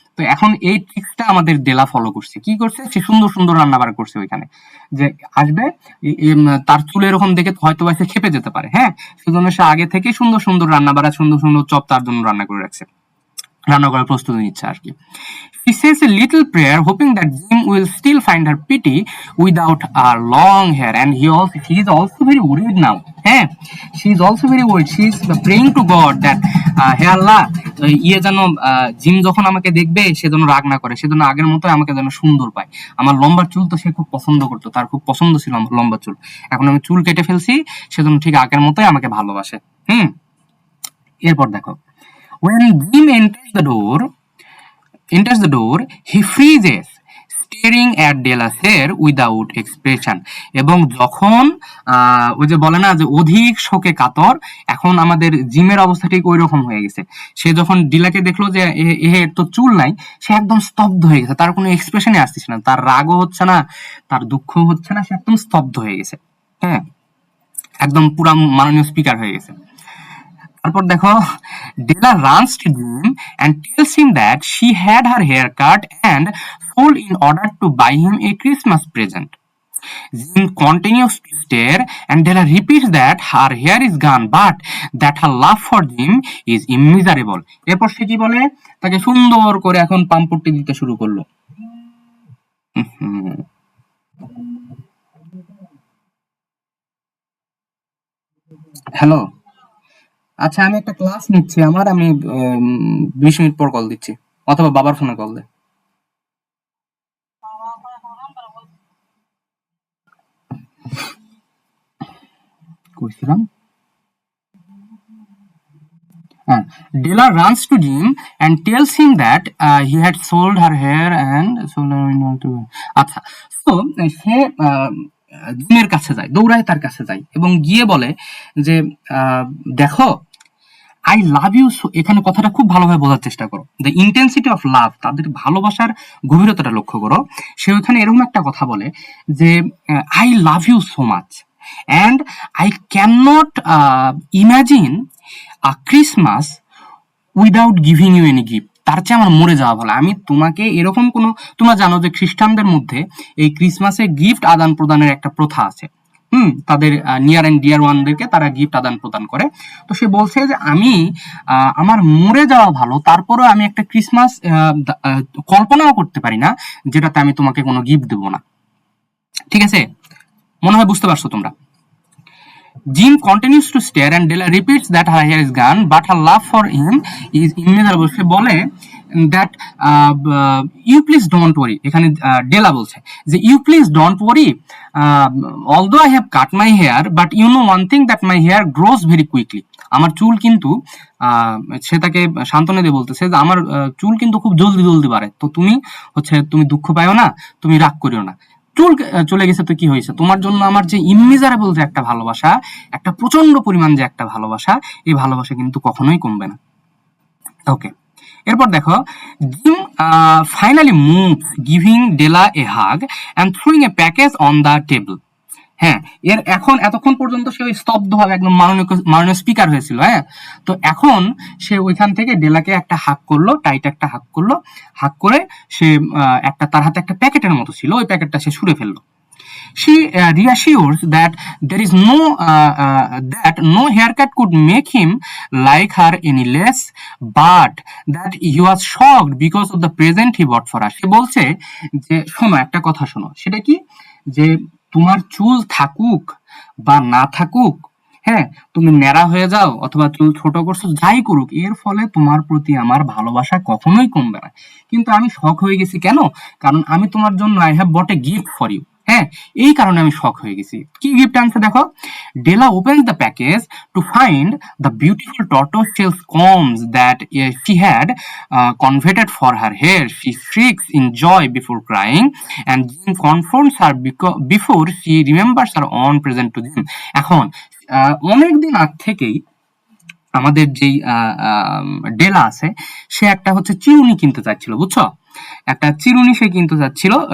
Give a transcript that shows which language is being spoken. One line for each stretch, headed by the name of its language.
Bangla: তো এখন এই ট্রিক্সটা আমাদের ডেলা ফলো করছে। কি করছে, সে সুন্দর সুন্দর রান্না বাড়া করছে ওইখানে, যে আসবে তার চুল এরকম দেখে হয়তো বা সে খেপে যেতে পারে। হ্যাঁ, সেজন্য সে আগে থেকে সুন্দর সুন্দর রান্না বাড়া, সুন্দর সুন্দর চপ তার জন্য রান্না করে রাখছে, রান্না করার প্রস্তুতি নিচ্ছে আর কি।
English: She says a little prayer, hoping that Jim will still find her pretty without her long hair, and she is also very worried now.
Bangla: হ্যাঁ,
English: she is also very worried. She is praying to God that
Bangla: হে আল্লাহ, যেন gym যখন আমাকে দেখবে সে যেন রাগ না করে, সে যেন আগের মতো আমাকে যেন সুন্দর পায়। আমার লম্বা চুল তো সে খুব পছন্দ করতো, তার খুব পছন্দ ছিল আমার লম্বা চুল, এখন আমি চুল কেটে ফেলছি, সেজন্য ঠিক আগের মতোই আমাকে ভালোবাসে। এরপর দেখো,
English: when Jim enters the door, enters the door, he freezes, staring at Dela's hair without expression.
Bangla: এবং যখন ওই যে বলে না যে অধিক শোকে কাতর, এখন আমাদের জিমের অবস্থা ঠিক ওই রকম হয়ে গেছে। সে যখন ডিলাকে দেখলো যে এর তো চুল নাই, সে একদম স্তব্ধ হয়ে গেছে, তার কোনো এক্সপ্রেশনই আসতেছে না, তার রাগও হচ্ছে না, তার দুঃখ হচ্ছে না, সে একদম স্তব্ধ হয়ে গেছে। হ্যাঁ, একদম পুরা মাননীয় স্পিকার হয়ে গেছে। তারপর দেখো,
English: Della runs to Jim and tells him that she had her hair cut and sold in order to buy him a Christmas present. Jim continues to stare and Della repeats that her hair is gone but that her love for Jim is immeasurable.
Bangla: এরপর সে কি বলে, তাকে সুন্দর করে এখন পাম্পটি দিতে শুরু করলো। হ্যালো, আচ্ছা আমি একটা ক্লাস নিচ্ছি আমার, আমি 20 মিনিট পর কল দিচ্ছি, অথবা বাবার ফোনে কল দে। কইছিলাম, হ্যাঁ,
English: Della runs to Jim and tells him that he had sold her hair and sold her in order to...
Bangla: আচ্ছা, তো সে জিমের কাছে যায়, দৌড়ায় তার কাছে যায় এবং গিয়ে বলে যে দেখো,
English: I love you.
Bangla: এখানে কথাটা খুব ভালোভাবে বোঝার চেষ্টা করো,
English: the intensity of love,
Bangla: তাদের ভালোবাসার গভীরতাটা লক্ষ্য করো। সে ওখানে এরকম একটা কথা বলে যে
English: I love you so much and I can not imagine a Christmas without giving you any gift.
Bangla: তার চেয়ে আমার মরে যাওয়া ভালো। আমি তোমাকে এরকম কোনো, তোমরা জানো যে খ্রিস্টানদের মধ্যে এই ক্রিসমাসে গিফট আদান প্রদানের একটা প্রথা আছে। তাদের নিয়ার অ্যান্ড ডিয়ার ওয়ানদেরকে তারা গিফট আদান প্রদান করে। তো সে বলছে যে আমি আমার মরে যাওয়া ভালো, তারপরেও আমি একটা ক্রিসমাস কল্পনাও করতে পারি না যেটাতে আমি তোমাকে কোনো গিফট দেবো না। ঠিক আছে, মনে হয় বুঝতে পারছো তোমরা।
English: Jim continues to stare and Della repeats that her hair is gone but her love for him is immeasurable.
Bangla: সে বলে
English: that you please don't worry,
Bangla: এখানে ডেলা বলছে যে
English: you please don't worry, although I have cut my hair but you know one thing that my hair grows very quickly.
Bangla: আমার চুল কিন্তু সে তাকে সান্ত্বনা দিয়ে বলতেছে যে আমার চুল কিন্তু খুব জলদি জলদি বাড়ে, তো তুমি দুঃখ পাইও না, তুমি রাগ করিও না। চুল চলে গেছে তো কি হয়েছে, তোমার জন্য আমার যে ইমমেজারেবল যে একটা ভালোবাসা, একটা প্রচন্ড পরিমাণ যে একটা ভালোবাসা, এই ভালোবাসা কিন্তু কখনোই কমবে না।
English: okay,
Bangla: এরপর দেখো,
English: Jim finally moves, giving Della a hug and throwing a package on the table.
Bangla: হ্যাঁ, এতক্ষণ পর্যন্ত সে ওই স্তব্ধভাবে একদম মাননীয় স্পিকার হয়েছিল। হ্যাঁ, তো এখন সে ওইখান থেকে ডেলাকে একটা হাক করলো, টাইট একটা হাক করলো, হাক করে সে তার হাতে একটা প্যাকেটের মতো ছিল, ওই প্যাকেটটা সে ছুঁড়ে ফেললো।
English: She reassures that there is that no haircut could make him like her any less, but that he was shocked because of the present he bought for her.
Bangla: সে বলছে যে শোনো, একটা কথা শোনো, সেটা কি, যে তোমার চুল থাকুক বা না থাকুক, হ্যাঁ, তুমি ন্যাড়া হয়ে যাও অথবা চুল ছোট করছো, যাই করুক, এর ফলে তোমার প্রতি আমার ভালোবাসা কখনোই কমবে না। কিন্তু আমি শক হয়ে গেছি কেন, কারণ আমি তোমার জন্য
English: I have bought a gift for you.
Bangla: হ্যাঁ, এই কারণে আমি শক হয়ে গেছি। কি গিফট আনছে দেখো,
English: Della opens the package to find the beautiful tortoise shell combs that she had converted for her hair. She shrieks in joy before crying and Jim confronts her before she remembers her own present to Jim.
Bangla: এখন অনেকদিন আগ থেকেই আমাদের যেই ডেলা আছে, সে একটা হচ্ছে চিরুনি কিনতে চাচ্ছিল, বুঝছো, একটা চিরুনি সে কিনতে চাচ্ছিল।